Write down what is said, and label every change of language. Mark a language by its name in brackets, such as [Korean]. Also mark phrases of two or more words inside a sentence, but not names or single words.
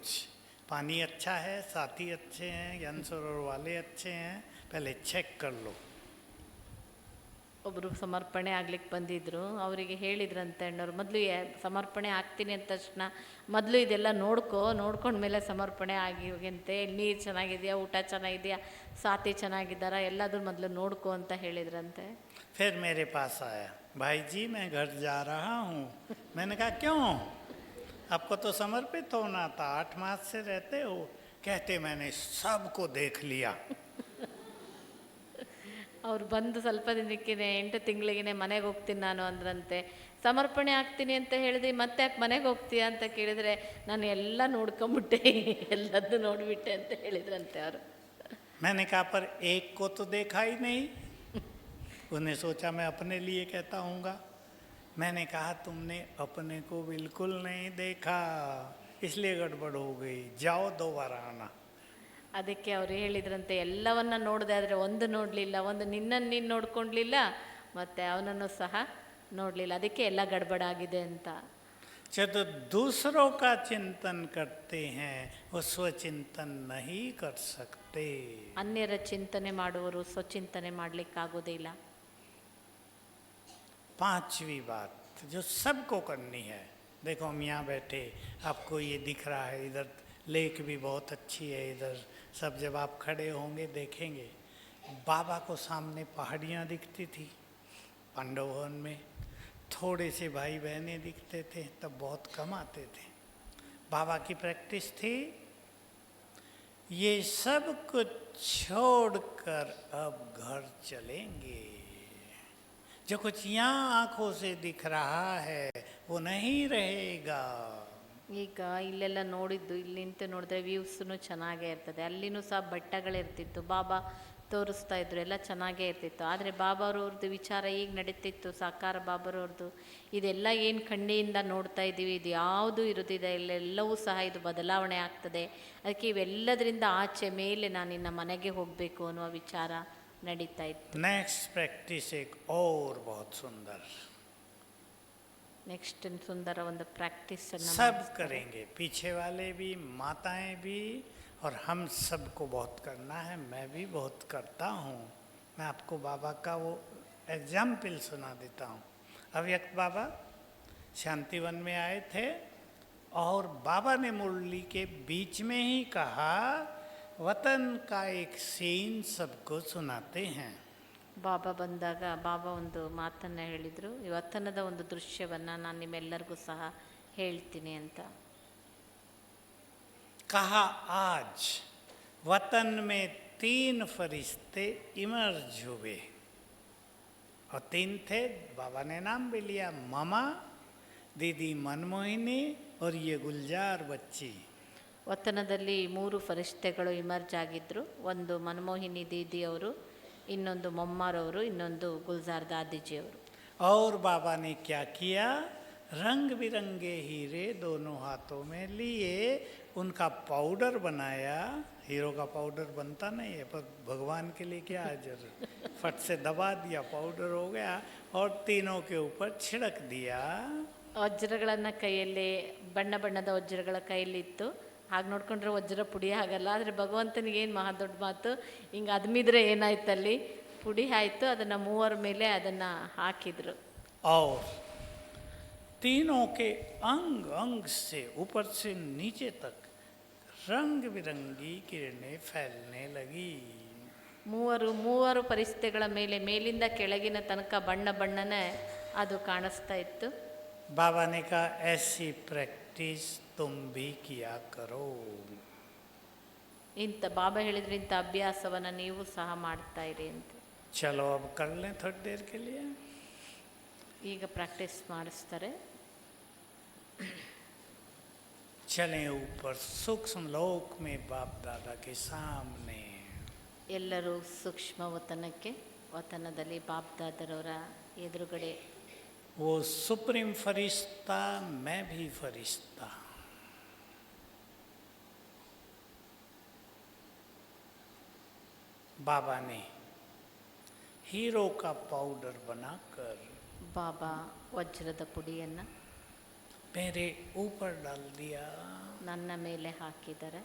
[Hindi] पानी अच्छा है, साथी अच्छे हैं, ज्ञान सरोवर वाले अच्छे हैं, पहले चेक कर लो। [Kannada] ಒಬ್ಬರು ಸಮರ್ಪಣೆ ಆಗ್ಲಿಕ್ಕೆ ಬಂದಿದ್ರು. ಅವರಿಗೆ ಹೇಳಿದ್ರಂತೆ ಅಣ್ಣವ್ರು, ಮೊದಲು ಸಮರ್ಪಣೆ ಆಗ್ತೀನಿ ಅಂದ ತಕ್ಷಣ ಮೊದಲು ಇದೆಲ್ಲ ನೋಡ್ಕೊಂಡ್ಮೇಲೆ ಸಮರ್ಪಣೆ ಆಗಿವಂತೆ. ನೀರು ಚೆನ್ನಾಗಿದೆಯಾ, ಊಟ ಚೆನ್ನಾಗಿದೆಯಾ, ಸಾಥಿ ಚೆನ್ನಾಗಿದ್ದಾರಾ, ಎಲ್ಲದೂ ಮೊದಲು ನೋಡ್ಕೊ ಅಂತ ಹೇಳಿದ್ರಂತೆ. [Hindi] फिर मेरे पास आया, भाई जी मैं घर जा रहा हूँ। मैंने कहा क्यों? आपको तो समर्पित होना था, 8 मास से रहते हो। कहते मैंने सबको देख लिया। [Kannada] ಅವ್ರು ಬಂದು ಸ್ವಲ್ಪ ದಿನಕ್ಕೆ 8 ತಿಂಗಳಿಗೇ ಮನೆಗೆ ಹೋಗ್ತೀನಿ ನಾನು ಅಂದ್ರಂತೆ. ಸಮರ್ಪಣೆ ಆಗ್ತೀನಿ ಅಂತ ಹೇಳಿದ್ರಿ, ಮತ್ತೆ ಯಾಕೆ ಮನೆಗೆ ಹೋಗ್ತೀಯಾ ಅಂತ ಕೇಳಿದರೆ, ನಾನು ಎಲ್ಲ ನೋಡ್ಕೊಂಬಿಟ್ಟೆ, ಎಲ್ಲದೂ ನೋಡಿಬಿಟ್ಟೆ ಅಂತ ಹೇಳಿದ್ರಂತೆ ಅವರು. [Hindi] मैंने कहा पर एक को तो देखा ही नहीं। उन्हें सोचा मैं अपने लिए कहता हूँगा। मैंने कहा तुमने अपने को बिल्कुल नहीं देखा, इसलिए गड़बड़ हो गई, जाओ दोबारा आना। [Kannada] ಅದಕ್ಕೆ ಅವರು ಹೇಳಿದ್ರಂತೆ, ಎಲ್ಲವನ್ನ ನೋಡಿದೆ ಆದರೆ ಒಂದು ನೋಡಲಿಲ್ಲ, ಒಂದು ನಿನ್ನನ್ನು ನೀನು ನೋಡ್ಕೊಂಡ್ಲಿಲ್ಲ, ಮತ್ತು ಅವನನ್ನು ಸಹ ನೋಡಲಿಲ್ಲ, ಅದಕ್ಕೆ ಎಲ್ಲ ಗಡ್ಬಡಾಗಿದೆ ಅಂತ. [Hindi] जब दूसरों का चिंतन करते हैं वो स्वचिंतन नहीं कर सकते। [Kannada] ಅನ್ಯರ ಚಿಂತನೆ ಮಾಡುವವರು ಸ್ವಚಿಂತನೆ ಮಾಡಲಿಕ್ಕಾಗೋದಿಲ್ಲ. [Hindi] 5वीं बात जो सबको करनी है, देखो हम यहाँ बैठे, आपको ये दिख रहा है, इधर लेक भी बहुत अच्छी है, इधर सब जब आप खड़े होंगे देखेंगे, बाबा को सामने पहाड़ियाँ दिखती थी पांडव भवन में, थोड़े से भाई बहनें दिखते थे, तब बहुत कम आते थे। बाबा की प्रैक्टिस थी ये सब कुछ छोड़कर अब घर चलेंगे। जो कुछ यहाँ आंखों से दिख रहा है वो नहीं रहेगा। [Kannada] ಈಗ ಇಲ್ಲೆಲ್ಲ ನೋಡಿದ್ದು, ಇಲ್ಲಿ ನಿಂತು ನೋಡಿದ್ರೆ ವ್ಯೂಸೂ ಚೆನ್ನಾಗೇ ಇರ್ತದೆ, ಅಲ್ಲಿನೂ ಸಹ ಬೆಟ್ಟಗಳಿರ್ತಿತ್ತು, ಬಾಬಾ ತೋರಿಸ್ತಾ ಇದ್ರು, ಎಲ್ಲ ಚೆನ್ನಾಗೇ ಇರ್ತಿತ್ತು. ಆದರೆ ಬಾಬಾರವ್ರದ್ದು ವಿಚಾರ ಈಗ ನಡೀತಿತ್ತು, ಸಾಕಾರ ಬಾಬಾರವ್ರದ್ದು. ಇದೆಲ್ಲ ಏನು ಕಣ್ಣಿಯಿಂದ ನೋಡ್ತಾ ಇದ್ದೀವಿ, ಇದು ಯಾವುದು ಇರೋದಿದೆ, ಇಲ್ಲೆಲ್ಲವೂ ಸಹ ಇದು ಬದಲಾವಣೆ ಆಗ್ತದೆ. ಅದಕ್ಕೆ ಇವೆಲ್ಲದರಿಂದ ಆಚೆ ಮೇಲೆ ನಾನು ಇನ್ನು ಮನೆಗೆ ಹೋಗಬೇಕು ಅನ್ನುವ ವಿಚಾರ ನಡೀತಾ ಇತ್ತು. [English] next practice [Hindi] एक और बहुत सुंदर, [Kannada] ನೆಕ್ಸ್ಟ್ ಸುಂದರ ಒಂದು ಪ್ರಾಕ್ಟೀಸ್ [Hindi] सब करेंगे, पीछे वाले भी, माताएं भी, और हम सबको बहुत करना है। मैं भी बहुत करता हूँ। मैं आपको बाबा का वो एग्जाम्पल सुना देता हूँ। अव्यक्त बाबा शांतिवन में आए थे और बाबा ने मुरली के बीच में ही कहा, वतन का एक सीन सबको सुनाते हैं। [Kannada] ಬಾಬಾ ಬಂದಾಗ ಬಾಬಾ ಒಂದು ಮಾತನ್ನು ಹೇಳಿದರು, ಈ ವತನದ ಒಂದು ದೃಶ್ಯವನ್ನು ನಾನು ನಿಮ್ಮೆಲ್ಲರಿಗೂ ಸಹ ಹೇಳ್ತೀನಿ ಅಂತ. [Hindi] कहा आज वतन में 3 फरिश्ते इमर्ज हुए, और 3 थे, बाबा ने नाम भी लिया, मामा, दीदी मनमोहिनी और ये गुलजार बच्ची। [Kannada] ವತನದಲ್ಲಿ 3 ಫರಿಷ್ಠೆಗಳು ಇಮರ್ಜ್ ಆಗಿದ್ದರು. ಒಂದು ಮನಮೋಹಿನಿ ದೀದಿಯವರು, ಇನ್ನೊಂದು ಮೊಮ್ಮಾರವರು, ಇನ್ನೊಂದು ಗುಲ್ಜಾರ್ ದಾದಿಜಿಯವರು. [Hindi] और बाबा ने क्या किया, रंग बिरंगे हीरे दोनों हाथों में लिए, उनका पाउडर बनाया। हीरो का पाउडर बनता नहीं है, पर भगवान के लिए क्या हाजर, फट से दबा दिया, पाउडर हो गया, और तीनों के ऊपर छिड़क दिया। [Kannada] ವಜ್ರಗಳನ್ನು ಕೈಯಲ್ಲಿ, ಬಣ್ಣ ಬಣ್ಣದ ವಜ್ರಗಳ ಕೈಯಲ್ಲಿತ್ತು. ಹಾಗೆ ನೋಡ್ಕೊಂಡ್ರೆ ವಜ್ರ ಪುಡಿ ಆಗಲ್ಲ, ಆದರೆ ಭಗವಂತನಿಗೆ ಏನು ಮಹಾ ದೊಡ್ಡ ಮಾತು, ಹಿಂಗೆ ಅದ್ಮಿದ್ರೆ ಏನಾಯ್ತಲ್ಲಿ, ಪುಡಿ ಆಯಿತು. ಅದನ್ನು 3 ಮೇಲೆ ಅದನ್ನು ಹಾಕಿದರು. [Hindi] और तीनों के अंग अंग से ऊपर से नीचे तक रंग बिरंगी किरणें फैलने लगी। [Kannada] ಮೂವರು ಪರಿಸ್ಥಿತಿಗಳ ಮೇಲೆ, ಮೇಲಿಂದ ಕೆಳಗಿನ ತನಕ ಬಣ್ಣ ಬಣ್ಣನೇ ಅದು ಕಾಣಿಸ್ತಾ ಇತ್ತು. [Hindi] बाबा ने कहा, ऐसी प्रैक्टिस तुम भी किया करो। [Kannada] ಇಂಥ ಬಾಬಾ ಹೇಳಿದ್ರೆ ಇಂಥ ಅಭ್ಯಾಸವನ್ನು ನೀವು ಸಹ ಮಾಡ್ತಾ ಇರಿ ಅಂತ. [Hindi] चलो अब कर लें थोड़ी देर के लिए। [Kannada] ಈಗ ಪ್ರಾಕ್ಟೀಸ್ ಮಾಡಿಸ್ತಾರೆ. [Hindi] चलें ऊपर सूक्ष्म लोक में बाप दादा के सामने। [Kannada] ಎಲ್ಲರೂ ಸೂಕ್ಷ್ಮ ವತನಕ್ಕೆ, ವತನದಲ್ಲಿ ಬಾಪ್ ದಾದರವರ ಎದುರುಗಡೆ. [Hindi] वो सुप्रीम फरिश्ता, मैं भी फरिश्ता। बाबा ने हीरो का पाउडर बनाकर [Kannada] ಬಾಬಾ ವಜ್ರದ ಪುಡಿಯನ್ನು [Hindi] मेरे ऊपर डाल दिया, [Kannada] ನನ್ನ ಮೇಲೆ ಹಾಕಿದ್ದಾರೆ.